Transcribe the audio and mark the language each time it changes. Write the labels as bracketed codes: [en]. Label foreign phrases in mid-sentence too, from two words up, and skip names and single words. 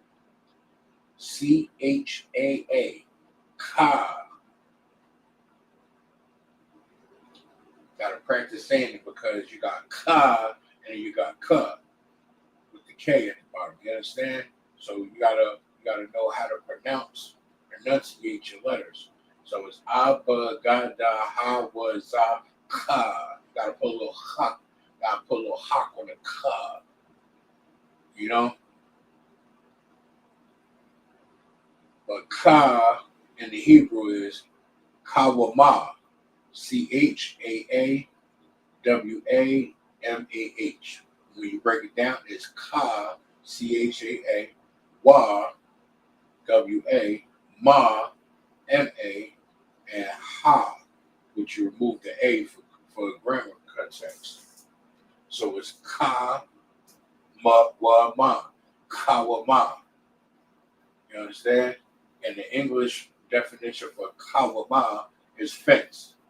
[en] C-H-A-A. Ka. Gotta practice saying it because you got Ka and you got Ka with the K at the bottom. You understand? So you gotta know how to enunciate your letters. So it's Abba, Gada, Ha, Wa, Za, Ka. You gotta put a little ha. Gotta put a little hawk on the Ka. You know? But Ka in the Hebrew is Kawamah. C-H-A-A-W-A-M-A-H. When you break it down, it's Ka, C-H-A-A, Wa, W-A, Ma, M-A, and Ha, which you remove the A for grammar context. So it's Ka, Ma, Wa, Ma, Kawama. You understand? And the English definition for Kawama is fence.